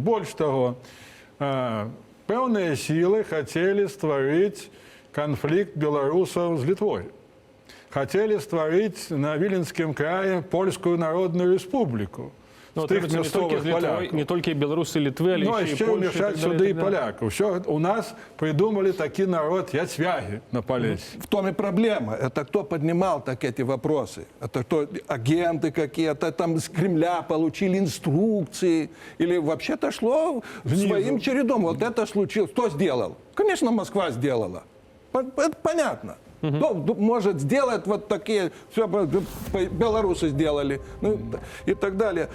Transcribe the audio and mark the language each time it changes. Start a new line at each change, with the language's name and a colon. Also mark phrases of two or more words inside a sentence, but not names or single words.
Belarusian: Больш таго, пэўныя сілы хацелі стварыць канфлікт беларусаў з Літвой. Хацелі стварыць на Віленскім краі Польскую народную республіку. Ну, не толькі беларусы, Літвы, але яшчэ ўмяшаць сюды і палякаў.
Russian: Все, у нас придумали
Belarusian: такі народ яцвягі на Полессі.
Russian: В том и проблема. Это кто поднимал так эти вопросы? Это кто, агенты какие-то там с Кремля получили инструкции? Или вообще-то шло своим чередом? Вот это случилось. Кто сделал? Конечно, Москва сделала. Это понятно. Кто может сделать вот такие, все белорусы сделали, ну, и так далее.